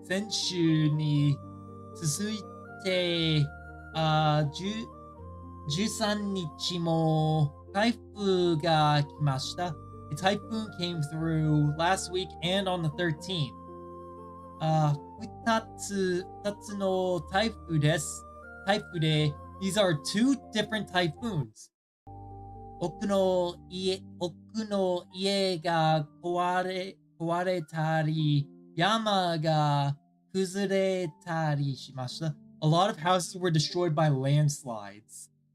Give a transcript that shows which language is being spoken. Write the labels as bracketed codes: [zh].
[ja] Senshu ni tsusuite 13日も台風が来ました。 [en] A typhoon came through last week and on the 13th. [ja] 2つの台風です。台風で [en] these are two different typhoons. [ja] 奥の家が壊れたり、山が崩れたりしました。 [en] A lot of houses were destroyed by landslides.